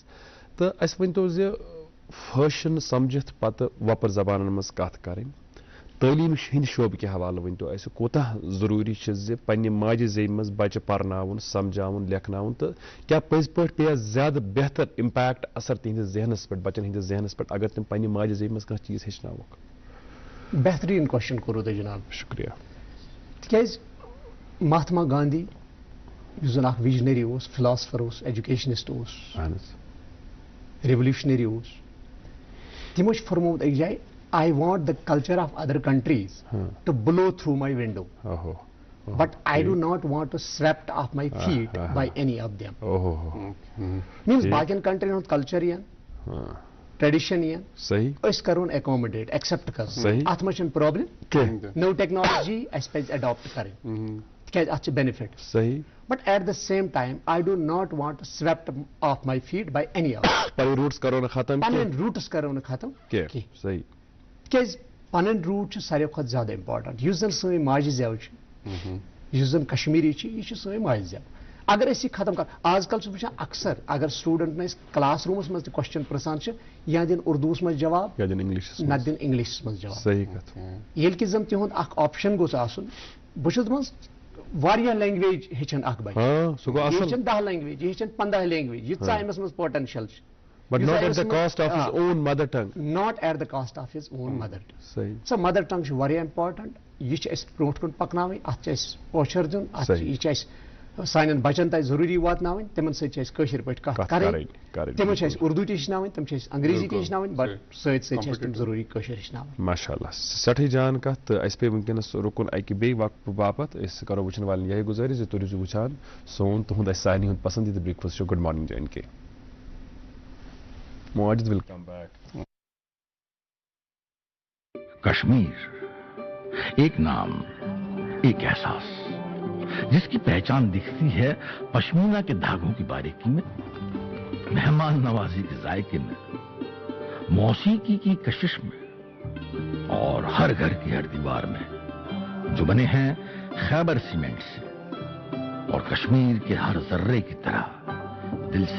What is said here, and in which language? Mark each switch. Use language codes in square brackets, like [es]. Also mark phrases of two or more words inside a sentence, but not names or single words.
[ks] تہٕ اَسہِ ؤنۍتو زِ فٲشن سمجھِتھ پتہٕ وۄپر زبانن منٛز کتھ کرٕنۍ, تعلیٖم ہٕنٛدِ شعوبہٕ کہِ حوالہٕ ؤنۍتو اَسہِ کوٗتاہ ضروٗری چھِ زِ پننہِ ماجہِ زیوِ منٛز بچہِ پرناوُن, سمجھاوُن, لیکھناوُن, تہٕ کیٛاہ پٔزۍ پٲٹھۍ پیٚیہِ زیادٕ بہتر امپیکٹ اثر تِہنٛدِس ذہنس پٮ۪ٹھ, بچن ہٕنٛدِس ذہنس پٮ۪ٹھ, اگر تِم پننہِ ماجہِ زیوِ منٛز کانٛہہ چیٖز ہیٚچھناوُکھ. بہتریٖن کوسچن کوٚروٕ تۄہہِ جناب, شُکریہ. تکیاز مہاتما گاندھی یُس زن اکھ وِجنری اوس فلاسفر اوس ایجوکیشنسٹ اوس ریولیوشنری اوس تمو چھُ فرمومُت أکِس جایہِ [en] I want the culture of other countries to blow through my window. But I do not want to swept off my feet by any of them. [ks] Means باقین country ہُنٛد culture یَن tradition یَن أسۍ کرون [en] accommodate accept [ks] کرو اَتھ منٛز چھنہٕ problem نٔو technology اَسہِ پَزِ adopt کَرٕنۍ تِکیازِ اَتھ چھِ benefits. [en] But at the same time, I do not want to swept off my feet by any of them. [ks] پنٕنۍ روٗٹس کرو نہٕ ختم پنٕنۍ روٗٹس کرو نہٕ ختم کینٛہہ صحیح تِکیازِ پنٕنۍ روٗٹ چھِ ساروی کھۄتہٕ زیادٕ امپارٹنٹ یُس زن سٲنۍ ماجہِ زٮ۪و چھِ یُس زن کشمیٖری چھِ یہِ چھِ سٲنۍ ماجہِ زٮ۪و اگر أسۍ یہِ ختم کرو آز کل چھُس وٕچھان اکثر اگر سٹوٗڈنٹن أسۍ [en] class rooms [ks] منٛز تہِ کوسچن پرژھان چھِ یا دِن اردوٗوس منٛز جواب نتہٕ دِن انگلشس منٛز جواب صحیح کتھ ییٚلہِ کہِ زن تِہُنٛد اکھ آپشن گوٚژھ آسُن بہٕ چھُس دپان واریاہ لینگویج ہیٚچھن اکھ بچہِ یہِ ہیٚچھن 10 لینگویج یہِ ہیٚچھن 15 لینگویج ییٖژاہ أمِس منٛز پوٹینشل چھِ [en] But not at the cost of his own mother tongue. Not at the cost of his own mother tongue. So mother tongue [ks] چھِ واریاہ [en] important. [ks] یہِ چھِ أسۍ برونٛٹھ کُن پکناوٕنۍ اَتھ چھِ أسۍ پوچھر دیُن یہِ چھِ أسۍ سانٮ۪ن بچن تانۍ ضروٗری واتناوٕنۍ تِمن سۭتۍ چھِ أسۍ کٲشِر پٲٹھۍ کتھ کرٕنۍ تِمن چھِ أسۍ اردوٗ تہِ ہیٚچھناوٕنۍ تِم چھِ أسۍ انگریٖزی تہِ ہیٚچھناوٕنۍ بٹ سۭتۍ سۭتۍ چھِ أسۍ تِم ضروٗری کٲشِر ہیٚچھناوٕنۍ. ماشاء اللہ سٮ۪ٹھٕے جان کتھ تہٕ اَسہِ پیٚیہِ وٕنکیٚنس رُکُن اَکہِ بیٚیہِ وقفہٕ باپتھ أسۍ کرو وٕچھن والٮ۪ن یِہے گُزٲرِش زِ تُہۍ روٗزِو وٕچھان سون تُہُنٛد اَسہِ سارنٕے ہُنٛد پسندیٖدٕ [en] breakfast show good morning [ks] JNK. [en] Majid will come back. [ur] کشمیر ایک نام ایک احساس جس کی پہچان دکھتی ہے پشمینہ کے دھاگوں کی باریکی میں مہمان نوازی کے ذائقے میں موسیقی کی کشش میں اور ہر گھر کی ہر دیوار میں جو بنے ہیں خیبر سیمنٹ سے اور کشمیر کے ہر ذرے کی طرح دل سے.